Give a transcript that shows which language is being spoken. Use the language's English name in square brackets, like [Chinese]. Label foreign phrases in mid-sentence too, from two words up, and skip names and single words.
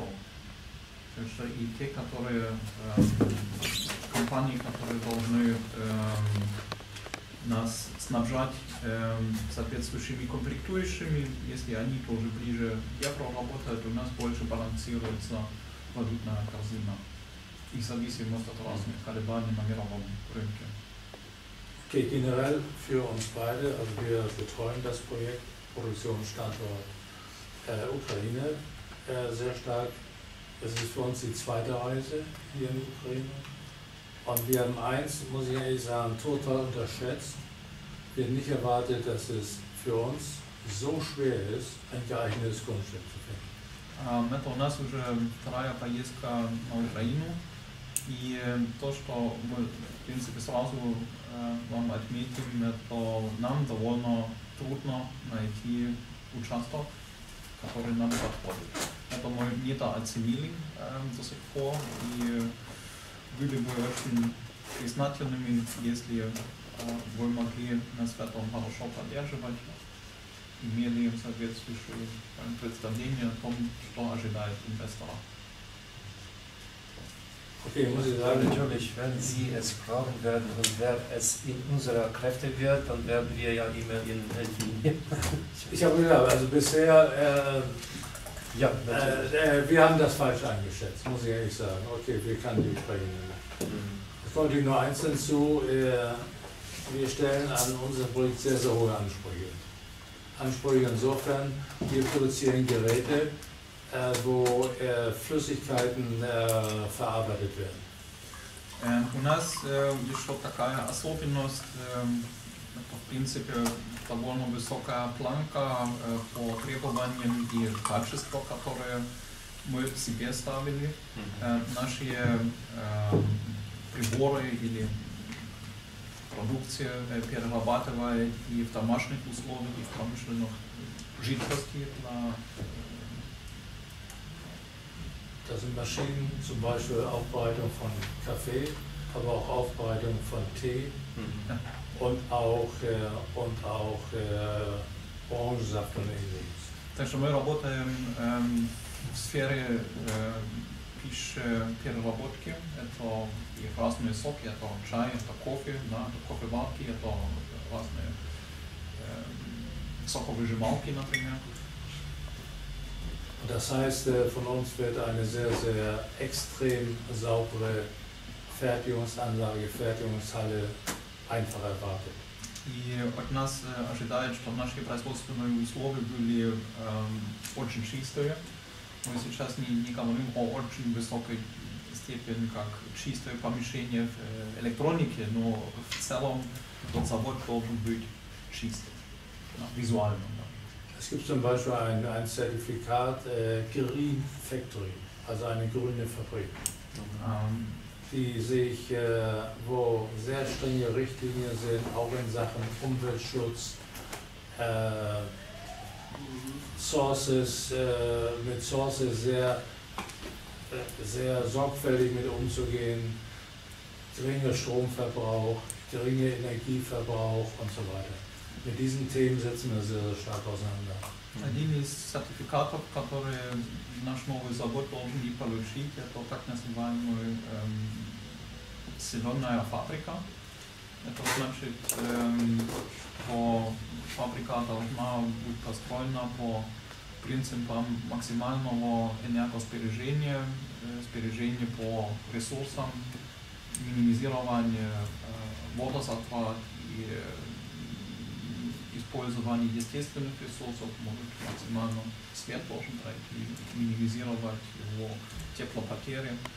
[Russian] Так что и те, компании, которые должны нас снабжать соответствующими комплектующими, если они тоже ближе к евро работают, у нас больше балансируется валютная корзина и зависимость от разных колебаний на мировом рынке. [German] Okay, generell für uns beide, also wir betreuen das Projekt Produktionsstandort Ukraine sehr stark. Es ist für uns die zweite Reise hier in Ukraine Und wir haben eins, muss ich ehrlich sagen, total unterschätzt. Wir haben nicht erwartet, dass es für uns so schwer ist, ein geeignetes Grundstück zu finden. [Russian] Это у нас уже вторая поездка на Украину, и то, что мы, в принципе, сразу вам отметим, это нам довольно трудно найти участок, который нам подходит. Это мы недооценили до сих пор, и были бы очень признательными, если вы могли нас в этом хорошо поддерживать, имели соответствующее представление о том, что ожидает инвестора. [German] Okay, muss ich sagen, Natürlich, wenn Sie es brauchen werden und wer es in unserer Kräfte wird, dann werden wir ja immer Ihnen helfen. ich habe gesagt, also bisher, Ja, natürlich. wir haben das falsch eingeschätzt, muss ich ehrlich sagen. Okay, wir können die sprechen. Es kommt nur eins hinzu, wir stellen an unserem Projekt sehr, sehr hohe Ansprüche. Ansprüche insofern, wir produzieren Geräte, wo Flüssigkeiten verarbeitet werden. [Russian] У нас еще такая особенность, это в принципе довольно высокая планка по требованиям и качеству, которые мы себе ставили. Наши приборы или продукция перерабатывает и в домашних условиях, и в промышленных жидкости. [German] Das sind Maschinen, zum Beispiel Aufbereitung von Kaffee, aber auch Aufbereitung von Tee und auch Orangensaft und ähnliches. [Russian] Так что мы работаем в сфере пищепереработки. Это и разные соки, это чай, это кофе, да, это кофеварки, это разные соковыжималки, например. [German] Das heißt, von uns wird eine sehr, sehr extrem saubere Fertigungsanlage, Fertigungshalle einfach erwartet. [Russian] И от нас ожидают, что наши производственные условия были очень чистые. Мы сейчас не говорим о очень высокой степени, как чистое помещение в электронике, но в целом тот завод должен быть чистым, визуально. [German] Es gibt zum Beispiel ein Zertifikat [English] Green Factory, [German] also eine grüne Fabrik, die sich, wo sehr strenge Richtlinien sind, auch in Sachen Umweltschutz, mit Sources sehr sorgfältig mit umzugehen, geringer Stromverbrauch, geringer Energieverbrauch und so weiter. Mit diesen Themen setzen wir sehr, sehr stark auseinander. [Russian] Один из сертификатов, которые наш новый завод должен получить, это так называемый зеленая фабрика. Это значит, что фабрика должна быть построена по принципам максимального энергосбережения, сбережения по ресурсам, минимизирования водозатрат и использование естественных ресурсов, может максимально свет должен пройти, минимизировать его теплопотери.